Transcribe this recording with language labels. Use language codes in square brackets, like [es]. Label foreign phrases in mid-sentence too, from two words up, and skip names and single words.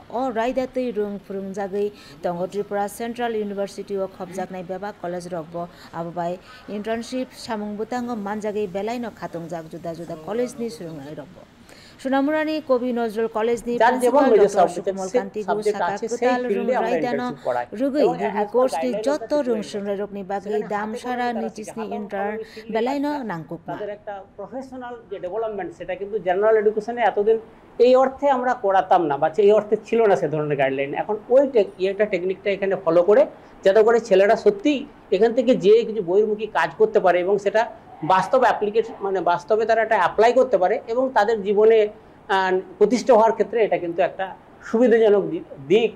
[trp] O raidatui rung phurungjagui tongo Tripura Central University o khobjaknai beba college rokbo ababai internship samung butango manjagui belaino khatungjak juda juda college ni srungnai rokbo. Sunamurani Kobi Nozrul College ni principal Dr. Sukumal Kanti Gu Saka Ketal rung raidano rugui rugi course ni jotto rung srungnai rokni bagi dam sara nitisni intern belaino nangkukma. [bn] তাদের একটা প্রফেশনাল যে ডেভেলপমেন্ট সেটা কিন্তু [en] general education [bn] এতদিন এই অর্থে আমরা করাতাম না বা এই অর্থে ছিল না সে ধরনের গাইডলাইন। এখন ওই একটা টেকনিকটা এখানে ফলো করে যাতে করে ছেলেরা সত্যি এখান থেকে যে কিছু বহির্মুখী কাজ করতে পারে এবং সেটা বাস্তব অ্যাপ্লিকেশন মানে বাস্তবে তারা এটা অ্যাপ্লাই করতে পারে এবং তাদের জীবনে প্রতিষ্ঠা হওয়ার ক্ষেত্রে এটা কিন্তু একটা সুবিধাজনক দিক।